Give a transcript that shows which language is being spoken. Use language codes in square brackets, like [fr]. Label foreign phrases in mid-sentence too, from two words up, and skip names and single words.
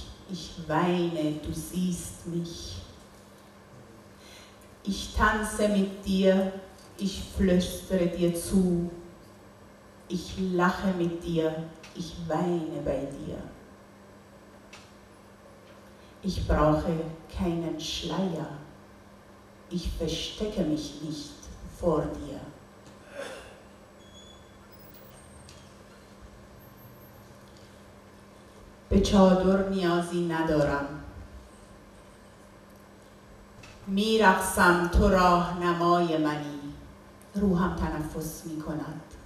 [de] Ich weine, du siehst mich. Ich tanze mit dir, ich flüstere dir zu. Ich lache mit dir, ich weine bei dir. Ich brauche keinen Schleier. Ich verstecke mich nicht vor dir. [fa] به چادر نیازی ندارم. میرقصم تو راهنمای منی. روحم تنفس میکند.